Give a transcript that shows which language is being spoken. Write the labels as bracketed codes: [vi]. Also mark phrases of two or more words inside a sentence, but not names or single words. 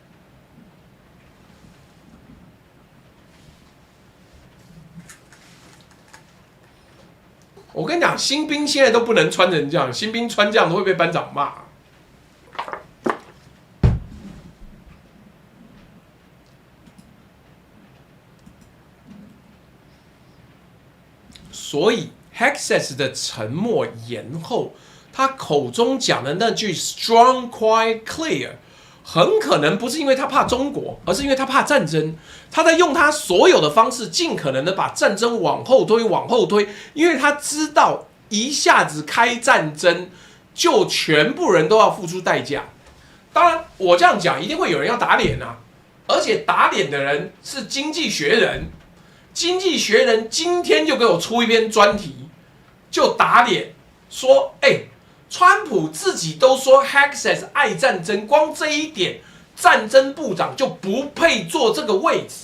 [zh] 我跟你講，新兵現在都不能穿成這樣，新兵穿這樣都會被班長罵。所以 Hexas 的沉默延後，他口中講的那句 [en] “strong, quiet, clear”， [zh] 很可能不是因為他怕中國，而是因為他怕戰爭。他在用他所有的方式，盡可能的把戰爭往後推，往後推，因為他知道一下子開戰爭，就全部人都要付出代價。當然，我這樣講，一定會有人要打臉啊！而且打臉的人是《經濟學人》，《經濟學人》今天就給我出一篇專題，就打臉說：“川普自己都說 Hexas 愛戰爭，光這一點，戰爭部長就不配坐這個位置。